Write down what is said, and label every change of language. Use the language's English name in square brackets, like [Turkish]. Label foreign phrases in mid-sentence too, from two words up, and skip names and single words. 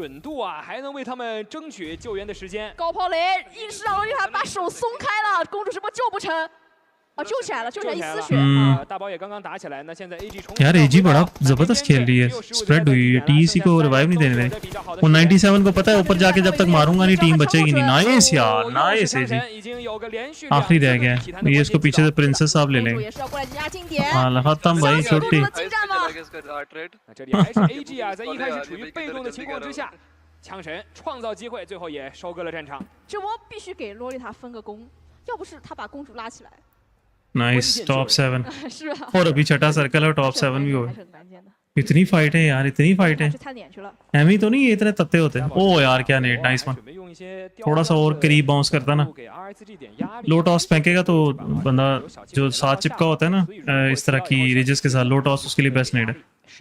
[Hindi] यार AG बड़ा जबरदस्त खेल रही है, स्प्रेड हुई है, TEC को रिवाइव नहीं देने देंगे। वो 97 को पता है ऊपर जाके जब तक मारूंगा नहीं टीम बचेगी नहीं। नाइस यार, नाइस AG आखिरी रह गया ये, इसको पीछे से प्रिंसेस साहब ले लेंगे। हाँ खत्म भाई छुट्टी। [Chinese] 枪神创造机会，最后也收割了战场。这波必须给洛丽塔分个功，要不是他把公主拉起来。 [English] nice top 7 [Chinese] 是啊， [Hindi] और अभी छठा सर्कल और टॉप 7 भी हो गए। इतनी फाइट है यार, इतनी फाइट है। एमी तो नहीं ये इतने तत्ते होते हैं। ओ यार क्या नेट, [English] nice one. [Hindi] थोड़ा सा और करीब बाउंस करता ना, [English] low toss [Hindi] फेंकेगा तो बंदा जो साथ चिपका होता है ना इस तरह की रिजेस के साथ, [English] low toss [Hindi] उसके लिए [English] best net [Hindi] है।